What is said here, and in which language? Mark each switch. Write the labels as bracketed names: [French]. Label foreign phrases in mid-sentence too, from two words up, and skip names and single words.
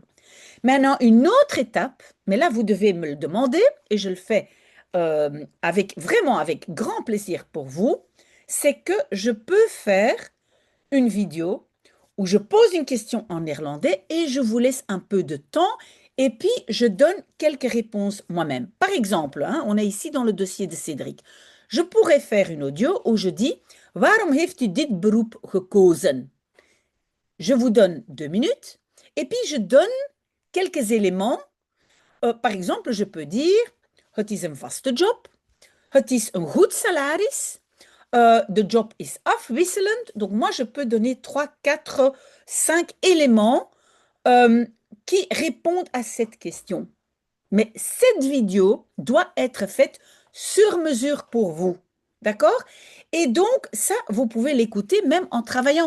[French] Maintenant, une autre étape, mais là, vous devez me le demander et je le fais avec vraiment avec grand plaisir pour vous, c'est que je peux faire une vidéo où je pose une question en néerlandais et je vous laisse un peu de temps et puis je donne quelques réponses moi-même. Par exemple, hein, on est ici dans le dossier de Cédric. Je pourrais faire une audio où je dis [Dutch] Waarom heeft u dit beroep gekozen? [French] Je vous donne 2 minutes et puis je donne quelques éléments. Par exemple, je peux dire [Dutch] Het is een vaste job. Het is een goed salaris. De job is afwisselend. [French] Donc, moi, je peux donner 3, 4, 5 éléments qui répondent à cette question. Mais cette vidéo doit être faite sur mesure pour vous. D'accord? Et donc, ça, vous pouvez l'écouter même en travaillant.